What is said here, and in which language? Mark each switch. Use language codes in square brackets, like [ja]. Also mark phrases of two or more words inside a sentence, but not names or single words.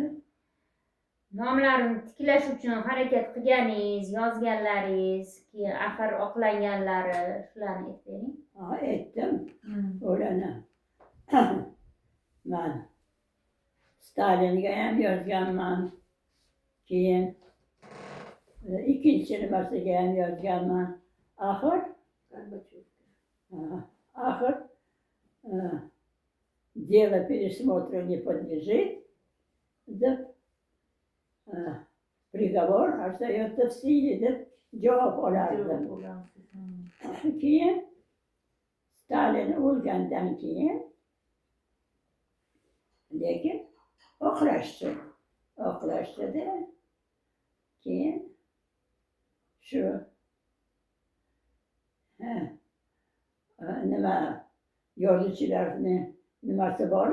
[uz] Nomlarini tiklash uchun harakat qilganingiz, yozganlaringiz, keyin axir oqlanganlari, shularni aytib bering. aytdim ularni. Men Stalinga ham yozganman. Keyin ikkinchi nimasiga ham yozganman. [ru] Axir дело пересмотра не подлежит, deb приговор остается в силе [uz] deb javob olardim. Keyin Stalin o'lgandan keyin lekin oqlashdi-da. Keyin shu nima yozuvchilarni nimasi bor,